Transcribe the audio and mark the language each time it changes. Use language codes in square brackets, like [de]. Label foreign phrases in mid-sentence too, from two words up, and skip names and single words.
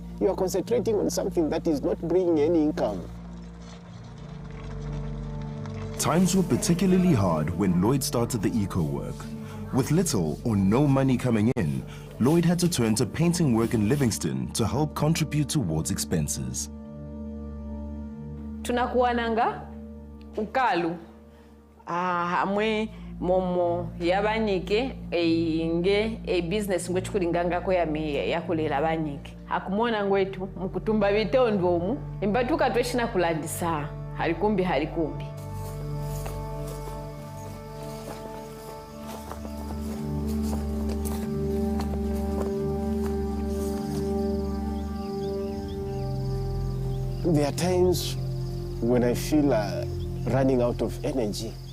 [en] You are concentrating on something that is not bringing any income. Times were particularly hard when Lloyd started the eco work. With little or no money coming in, Lloyd had to turn to painting work in Livingston to help contribute towards expenses. [lue] Tunakuwananga ukalu hamwe momo yabanyike inge business ngwe chukulinganga ko yakulela abanyike hakumona ngwetu mukutumba bitondo omu imbatuka tweshina kulandisa halikumbi. [en] There are times when I feel running out of energy.